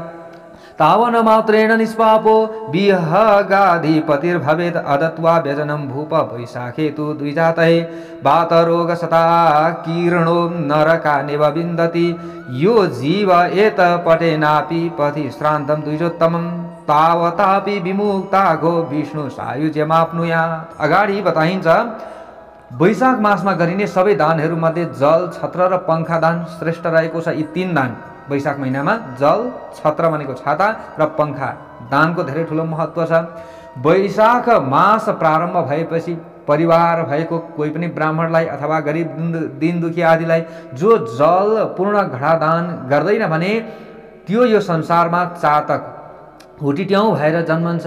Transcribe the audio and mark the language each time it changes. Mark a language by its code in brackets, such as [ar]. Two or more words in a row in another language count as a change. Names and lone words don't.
[sa] तावन्मात्रेण निष्पापो विहगाधिपतिर्भवेत् अदत्वा व्यजनं भूप वैशाखे तु द्विजातये वातरोगशता कीर्णो नरकानिव विन्दति यो जीव एतपटेनापि पथि श्रान्तं द्विजोत्तमं तावतापि विमुक्ता गो विष्णु सायुज्यमाप्नुयात्। [ne] अगाडि बताइन्छ वैशाख मासमा गरिने सबै दानहरूमध्ये जल छत्र र पंखा दान श्रेष्ठ रहेको छ। यी तीन दान वैशाख महिनामा जल छत्र भनेको छाता र पंखा दानको धेरै ठुलो महत्त्व छ। वैशाख मास प्रारम्भ भएपछि परिवार भएको कोही पनि ब्राह्मणलाई अथवा गरिब दिन दुखी आदिलाई जो जल पूर्ण घडा दान गर्दैन भने त्यो यो संसारमा चातक हुटिट्याउँ भएर जन्मन्छ।